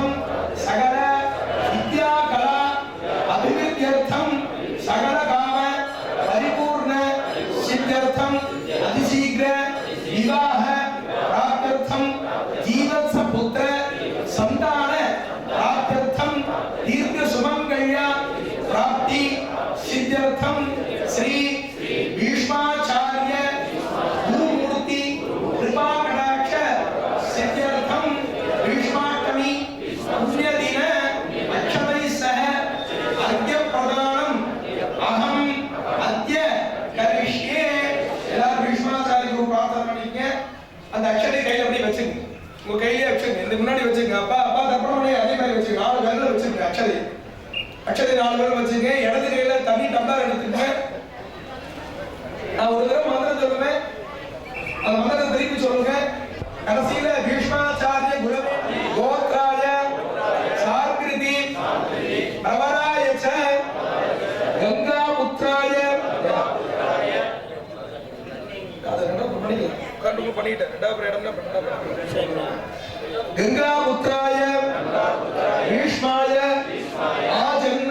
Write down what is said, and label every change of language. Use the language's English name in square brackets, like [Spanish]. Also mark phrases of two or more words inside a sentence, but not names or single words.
[Sanskrit] सकल विद्या कला अभिवृद्ध्यर्थं सकल काम परिपूर्ण सिद्ध्यर्थं अतिशीघ्र विवाह प्राप्त्यर्थं जीवत्स पुत्र संतान प्राप्त्यर्थं दीर्घ सुमंगल्य प्राप्ति सिद्ध्यर्थं श्री भीष्माचार्य गुरुमूर्ति कृपा सिद्ध्यर्थं भीष्माष्टमी पुण्यदिन अक्षतैः सह अर्घ्य प्रदानं अहं अद्य करिष्ये [Tamil] எல்லாரும் [Hindi] भीष्माचार्य को प्रार्थना [Tamil] பண்ணிங்க அந்த அக்ஷதை கையில அப்படியே வச்சுங்க உங்க கையிலே வச்சுங்க இந்த முன்னாடி வச்சுங்க அப்பா அப்பா தர்ப்பணம் பண்ணி அதே மாதிரி வச்சுங்க 4 விரல்ல வச்சுங்க அக்ஷதை 4 விரல் வச்சுங்க இடது கையில தண்ணி டம்ளர் எடுத்துங்க நான் ஒரு தடவை மந்திரம் சொல்லுவேன் அந்த மந்திரத்தை திருப்பி சொல்லுங்க கடைசியில [Sanskrit] भीष्माचार्य गुरवे गोत्राय सार्कृति प्रवराय च गंगापुत्राय गंगापुत्राय भीष्माय आजन्म